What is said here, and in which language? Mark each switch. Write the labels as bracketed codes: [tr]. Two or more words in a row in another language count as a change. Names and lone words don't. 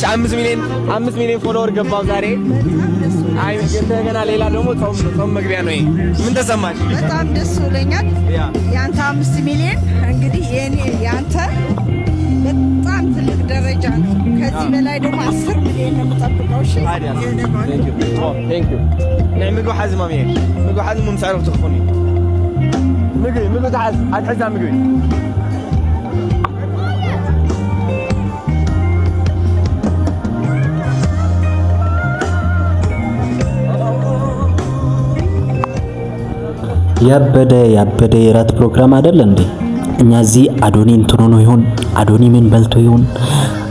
[am] 5 ሚሊዮን ፎሎወር ገባው ዛሬ። አይ እንደገና ሌላ ደግሞ ጾም መግቢያ ነው። ምን ተሰማሽ? በጣም ደስ ብሎኛል። ያንተ 5 ሚሊዮን እንግዲህ ያንተ በጣም ትልቅ ደረጃ ነው። ከዚህ በላይ ደግሞ 10 ሚሊዮን ነው የምጠብቀው። እሺ [en] thank you [ti] ናይ ምግቢ ሓዝ ማሚ ምግቢ ሓዝ ምምሳሩ ትኹኒ ምግቢ ተሓዝ ኣትሕዛ ምግቢ [am] ያበደ የራት ፕሮግራም አይደል እንዴ? እኛ እዚህ አዶኒ እንትኖ ነው ይሆን? አዶኒ ምን በልቶ ይሆን?